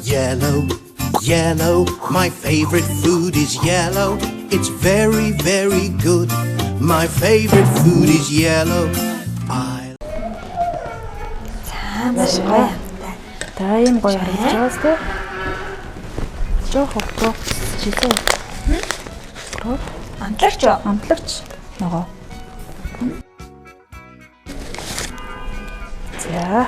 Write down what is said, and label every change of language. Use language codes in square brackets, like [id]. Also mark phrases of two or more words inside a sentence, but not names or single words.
[en] yellow, yellow. My favorite food is yellow. It's very, very good. My favorite food is yellow. [mn] Маш гоё. Та ийм гоё харагдаж байгаас тэ. Жохо жишээ. Амтлагч юу? Амтлагч нөгөө. За,